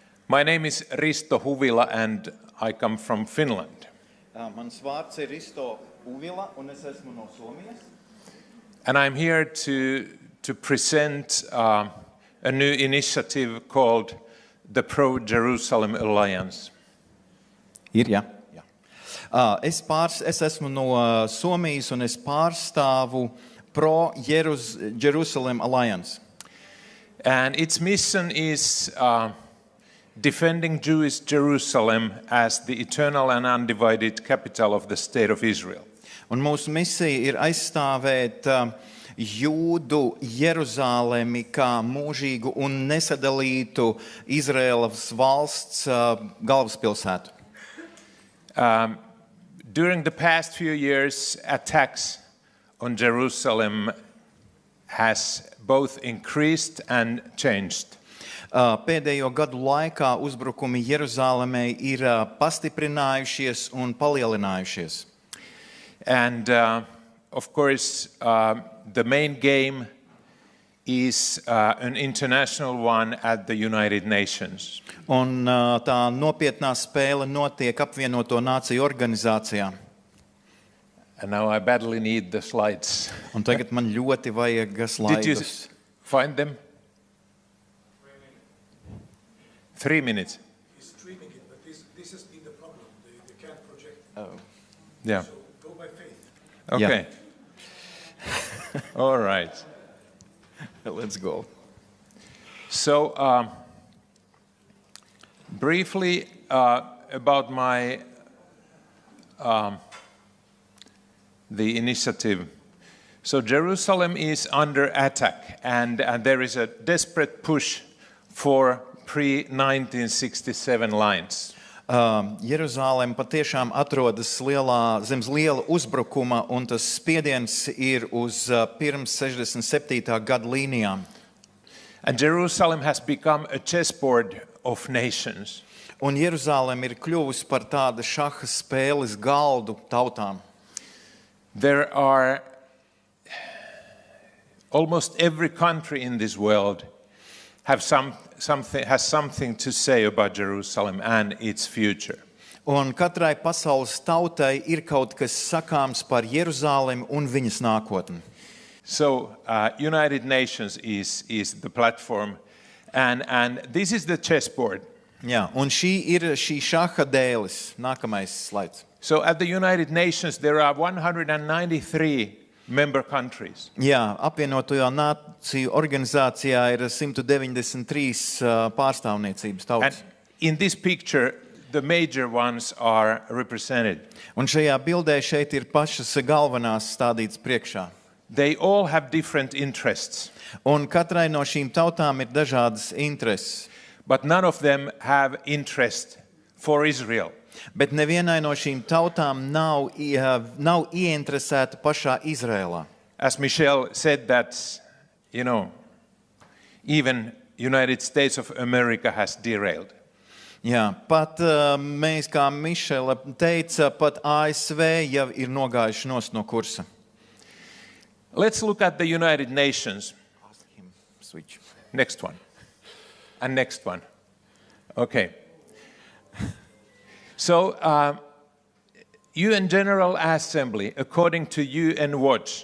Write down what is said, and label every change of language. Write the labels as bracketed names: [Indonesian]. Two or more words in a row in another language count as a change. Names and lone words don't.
[English] My name is Risto Huvila and I come from Finland. [Latvian] Mans vārds ir Risto Huvila un es esmu no Somijas. [English] And I'm here to present a new initiative called the Pro-Jerusalem Alliance. [Latvian] Jā. Es esmu no Somijas un es pārstāvu Pro-Jerusalem Alliance. [English] And its mission is defending Jewish Jerusalem as the eternal and undivided capital of the state of Israel. [Latvian] Un mūsu misija ir aizstāvēt Jūdu Jeruzalemi kā mūžīgu un nesadalītu Izraēlas valsts galvaspilsētu. [English] During the past few years, attacks on Jerusalem has both increased and changed. [Latvian] Pēdējo gadu laikā uzbrukumi Jeruzalemei ir pastiprinājušies un palielinājušies. [English] And of course, the main game is an international one at the United Nations. [Latvian] Un tā nopietnā spēle notiek apvienoto nāciju organizācijā. [English] And now I badly need the slides. [Latvian] Un tagad man ļoti vajag slaidus. [English] Did you find them? 3 minutes. He's streaming it, but this has been the problem. They can't project. Oh. Yeah. So go by faith. Okay. All right. Let's go. So, briefly about my the initiative. So Jerusalem is under attack, and there is a desperate push for pre-1967 lines. [Latvian] Jeruzalem patiešām atrodas zem liela uzbrukuma, un tas spiediens ir uz pirms 67. gada līnijām. [English] And Jerusalem has become a chessboard of nations. [Latvian] Un Jeruzalem ir kļuvusi par tādu šaha spēles galdu tautām. [English] There are almost every country in this world has something to say about Jerusalem and its future. [Latvian] Un katrai pasaules tautai ir kaut kas sakāms par Jeruzalemi un viņas nākotni. [English] So, United Nations is the platform, and this is the chessboard. [Latvian] Jā, un šī ir šī šaha dēlis. Nākamais slaids. [English] So, at the United Nations, there are 193 member countries. [Latvian] Jā, apvienotajā nāciju organizācijā ir 193 pārstāvniecības tautas. [English] And in this picture, the major ones are represented. [Latvian] Un šajā bildē šeit ir pašas galvenās stādītas priekšā. [English] They all have different interests. [Latvian] Un katrai no šīm tautām ir dažādas intereses. [English] But none of them have interest for Israel. [Latvian] Bet nevienai no šīm tautām nav ieinteresēta pašā Izrēlā. [English] As Michelle said that, even United States of America has derailed. [Latvian] Jā, pat mēs, kā Mišela teica, pat ASV jau ir nogājuši no kursa. [English] Let's look at the United Nations. Switch. Next one. And next one. Okay. So, UN General Assembly, according to UN Watch.